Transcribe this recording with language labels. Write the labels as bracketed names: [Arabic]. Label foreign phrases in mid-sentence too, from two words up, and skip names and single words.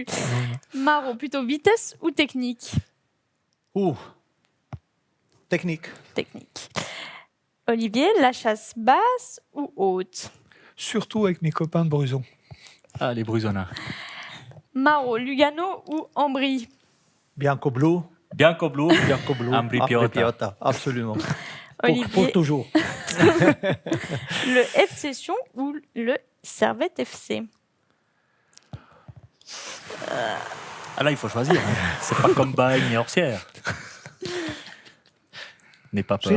[French] Maro, plutôt vitesse ou technique? Technique. Technique. Olivier, la chasse basse ou haute? Surtout avec mes copains de Bruson. Ah, les Brusonnards. Maro, Lugano ou Ambry? Biancoblu. Biancoblu. Ambry Piotta. Absolument. Olivier, pour toujours. Le FC Sion ou le Servette FC? Ah là, il faut choisir. C'est pas comme Bagne et Orsières. N'aie pas peur.